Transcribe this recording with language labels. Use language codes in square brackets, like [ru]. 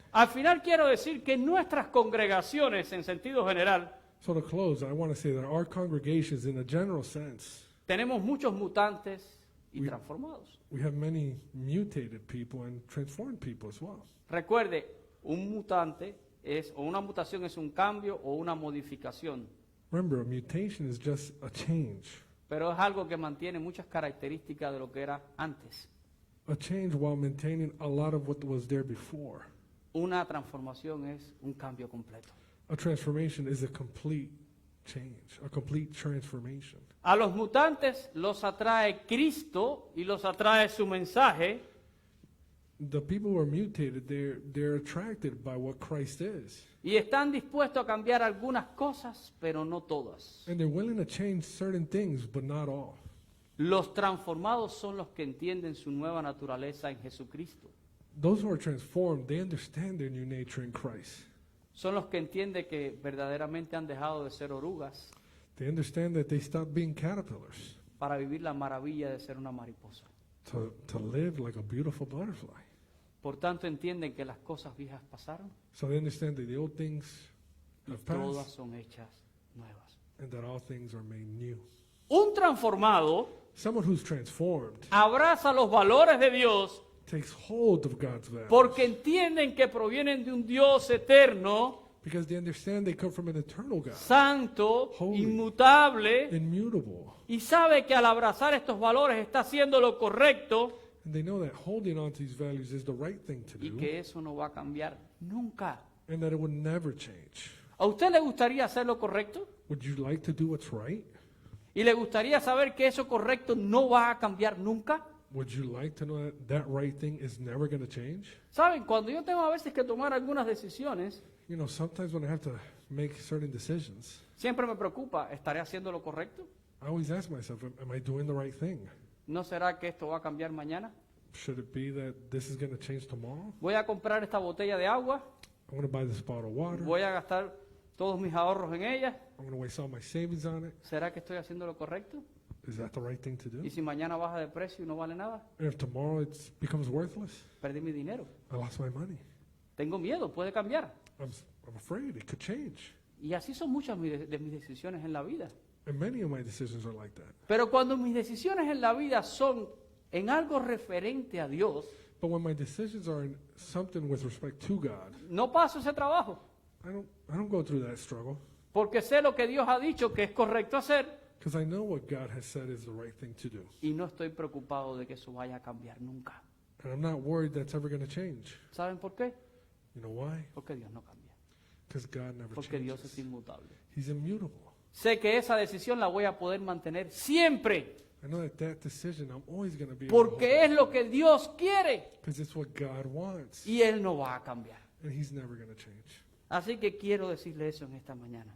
[es] Al final quiero decir que nuestras congregaciones, en sentido general, [en] So to close, I want to say that our congregations, in a general sense, [es] tenemos muchos mutantes y [en] We- [es] transformados. [en] we have many mutated people and transformed people as well. [es] Recuerde, un mutante o una mutación es un cambio o una modificación, [en] Remember, a mutation is just a change. [es] pero es algo que mantiene muchas características de lo que era antes. [en] A change while maintaining a lot of what was there before. [es] Una transformación es un cambio completo. [en] A transformation is a complete change, a complete transformation. [es] A los mutantes los atrae Cristo y los atrae su mensaje, [en] The people who are mutated, they're attracted by what Christ is. [es] y están dispuestos a cambiar algunas cosas, pero no todas. [en] And they're willing to change certain things, but not all. [es] Los transformados son los que entienden su nueva naturaleza en Jesucristo. [en] Those who are transformed, they understand their new nature in Christ. [es] Son los que entienden que verdaderamente han dejado de ser orugas [en] They understand that they stopped being caterpillars [es] para vivir la maravilla de ser una mariposa. [en] to live like a beautiful butterfly. [es] Por tanto, entienden que las cosas viejas pasaron [en] So they understand that the old things [es] y [en] have [es] todas [en] passed [es] son hechas nuevas. [en] and that all things are made new. [es] Un transformado [en] Someone who's transformed [es] abraza los valores de Dios [en] takes hold of God's values [es] porque entienden que provienen de un Dios eterno, [en] because they understand they come from an eternal God, [es] santo, [en] Holy. [es] inmutable, [en] immutable. [es] y sabe que al abrazar estos valores está haciendo lo correcto [en] And they know that holding on to these values is the right thing to [es] y [en] do [es] que eso no va a cambiar nunca. [en] and that it would never change. [es] ¿A usted le gustaría hacer lo correcto? [en] Would you like to do what's right? [es] ¿Y le gustaría saber que eso correcto no va a cambiar nunca? [en] Would you like to know that that right thing is never going to change? [es] Saben, cuando yo tengo a veces que tomar algunas decisiones, [en] You know, sometimes when I have to make certain decisions, [es] siempre me preocupa, ¿estaré haciendo lo correcto? [en] I always ask myself, am I doing the right thing? [es] ¿No será que esto va a cambiar mañana? [en] Should it be that this is going to change tomorrow? [es] ¿Voy a comprar esta botella de agua? [en] I'm going to buy this bottle of water. [es] ¿Voy a gastar todos mis ahorros en ella? [en] I'm going to waste all my savings on it. [es] ¿Será que estoy haciendo lo correcto? [en] Is that the right thing to do? [es] ¿Y si mañana baja de precio y no vale nada? [en] And if tomorrow it becomes worthless, [es] Perdí mi dinero. [en] I lost my money. [es] Tengo miedo, puede cambiar. [en] I'm afraid it could change. [es] Y así son muchas de mis decisiones en la vida. [en] And many of my decisions are like that. [es] Pero cuando mis decisiones en la vida son en algo referente a Dios, [en] But when my decisions are in something with respect to God, [es] no paso ese trabajo, [en] I don't go through that struggle [es] porque sé lo que Dios ha dicho que es correcto hacer [en] because I know what God has said is the right thing to do. [es] y no estoy preocupado de que eso vaya a cambiar nunca. [en] And I'm not worried that's ever going to change. [es] ¿Saben por qué? [en] You know why? [es] Porque Dios no cambia, [en] Because God never [es] porque Dios es [en] changes. [es] inmutable. [en] He's immutable. [es] Sé que esa decisión la voy a poder mantener siempre, [en] I know that decision I'm always going to be [es] porque es lo que Dios quiere [en] because it's what God wants. [es] y Él no va a cambiar. [en] And He's never going to change. [es] Así que quiero decirle eso en esta mañana.